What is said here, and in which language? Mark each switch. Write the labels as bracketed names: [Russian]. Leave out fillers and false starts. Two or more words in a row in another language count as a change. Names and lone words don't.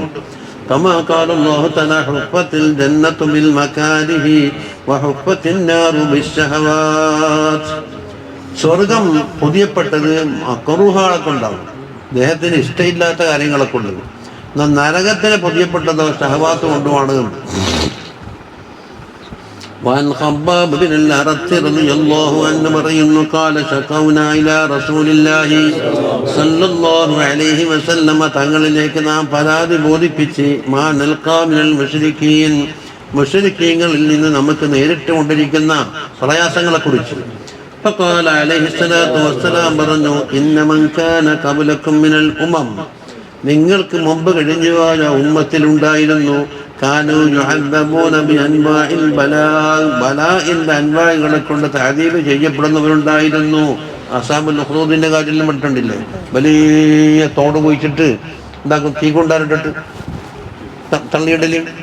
[Arabic] كما قال الله تعالى حفت الجنة بالمكاره وحفت النار بالشهوات, [Malayalam] സ്വർഗം പുതിയപ്പെട്ടത് മക്റൂഹകളെ കൊണ്ടാണ്, ദേഹത്തിന് ഇഷ്ടമില്ലാത്ത കാര്യങ്ങളെ കൊണ്ട്. എന്നാൽ നരകത്തിന് പുതിയപ്പെട്ടതോ ഷഹവാത്ത് കൊണ്ടുമാണ്. [Arabic] وعن خباب بن الأرت رضي الله عنه പറയുന്നു قال شكونا إلى رسول الله صلى الله عليه وسلم, [Malayalam] തങ്ങളിലേക്ക് നാം പരാതി ബോധിപ്പിച്ച് [Arabic] ما نلقى من المشركين, [Malayalam] മുശ്രിക്കീങ്ങളിൽ നിന്ന് നമുക്ക് നേരിട്ട് കൊണ്ടിരിക്കുന്ന പ്രയാസങ്ങളെ കുറിച്ച്. [Arabic] فقال عليه الصلاة والسلام പറഞ്ഞു إن من كان قبلكم من الأمم, [Malayalam] നിങ്ങൾക്ക് മുമ്പ് കഴിഞ്ഞുപോയ ഉമ്മത്തിലുണ്ടായിരുന്നു [Arabic] كانوا يعذبون بأنواع البلاء, [Malayalam] ബലാഇന്റെ അൻവാഇകളെ കൊണ്ട് തഅദീബ് ചെയ്യപ്പെടുന്നവരുണ്ടായിരുന്നു. അസ്ഹാബുൽ ഉഖ്ദൂദിന്റെ കാര്യത്തിൽ പെട്ടിട്ടില്ലേ, വലിയ തോട് കുഴിച്ചിട്ട് എന്താക്കും, തീ കൊണ്ടാരിട്ടിട്ട് തള്ളിയിടല്.